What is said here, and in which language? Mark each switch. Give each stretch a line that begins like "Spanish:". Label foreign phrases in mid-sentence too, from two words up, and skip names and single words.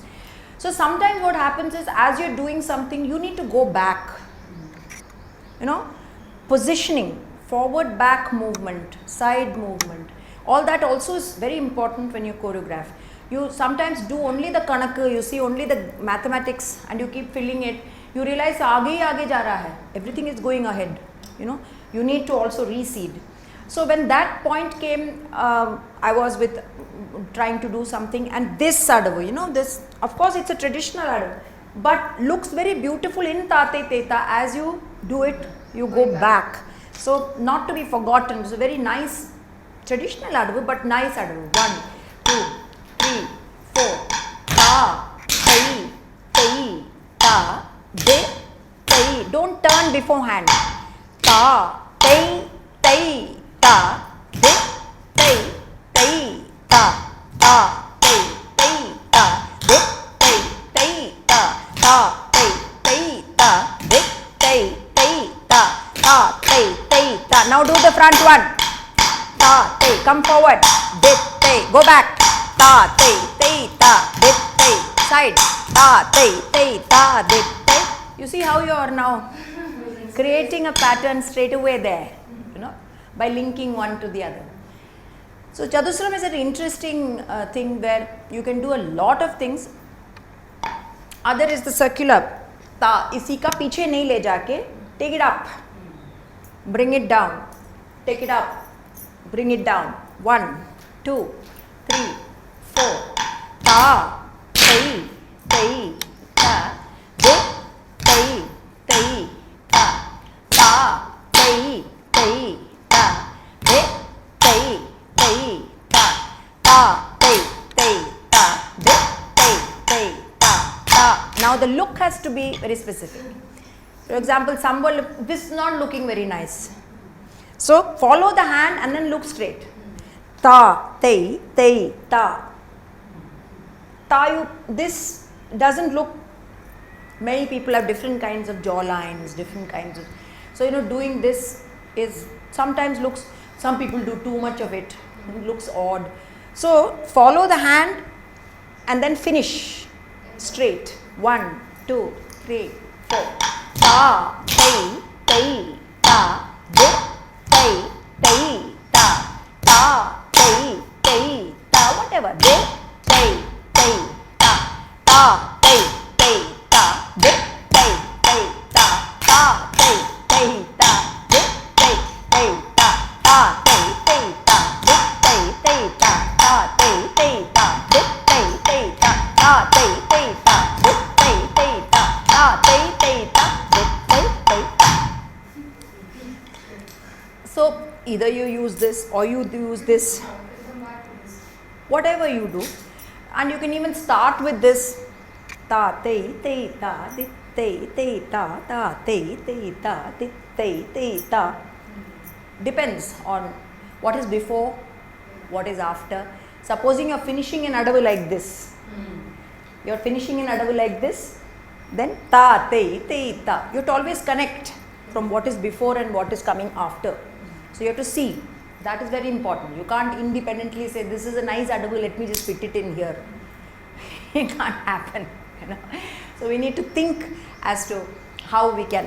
English: So sometimes what happens is, as you're doing something, you need to go back. You know, positioning, forward, back movement, side movement. All that also is very important when you choreograph. You sometimes do only the kanaka, you see only the mathematics, and you keep filling it. You realize
Hindi: aage hi aage ja raha hai.
English: Everything is going ahead. You know, you need to also reseed. So when that point came, I was trying to do something, and this Adavu, you know, this, of course it's a traditional Adavu, but looks very beautiful in Tate Teta. As you do it, you go back. So not to be forgotten. It's a very nice traditional Adavu, but nice Adavu. 1, 2, 3, 4. Ta, tai, tai, ta, de, tai. Don't turn beforehand. Ta, tai, tai, ta, de, tai, tai, ta, ta, tai, tai, ta, de, tai, tai, ta, ta, tai, tai, ta, de, tai, tai, ta, ta, tai, tai, ta. Now do the front one. Ta, tai, come forward. De, tai, go back. Ta, tai, tai, ta, de, tai, side. Ta, tai, tai, ta, de, tai. You see how you are now creating a pattern straight away there, you know, by linking one to the other. So Chatusram is an interesting thing where you can do a lot of things. Other is the circular. Ta,
Hindi: isi ka piche nahi le jaake,
English: take it up, bring it down, take it up, bring it down. 1, 2, 3, 4. Ta, tai, tai, ta, de, tai, tai, ta, ta, tai, tai, ta, de, tai, tai, ta, ta, tai, tai, ta, de, tai, tai, ta, ta. Now the look has to be very specific. For example, this is not looking very nice. So follow the hand and then look straight. Ta, tai, tai, ta. Ta, this doesn't look, many people have different kinds of jaw lines, different kinds of, so you know, doing this is sometimes looks, some people do too much of it, it looks odd. So follow the hand and then finish straight. 1, 2, 3, 4. Ta, tai, tai, ta, de, tai, tai, ta, ta, tai, tai, ta, whatever, de, tai, tai, ta, ta, tai, tai, ta, de, tai, tai, ta, ta, tai, tai, ta, de, tai, tai, ta, ta, tai, tai, ta, de, tai, tai, ta, ta, tai, tai, ta, de, tai, tai, ta, ta, tai, tai, ta, de, tai, tai, ta, ta, tai, tai, ta, de, tai, tai, ta. So either you use this or you use this, whatever you do, and you can even start with this ta, tai, tai, ta, di, tai, tai, ta, ta, tai, tai, ta, di, tai, tai, ta. Depends on what is before, what is after. Supposing you're finishing an Adavu like this, you're finishing an Adavu like this, then ta, tai, tai, ta. You have to always connect from what is before and what is coming after. So you have to see. That is very important. You can't independently say, this is a nice Adavu, let me just fit it in here. It can't happen. You know? So we need to think as to how we can.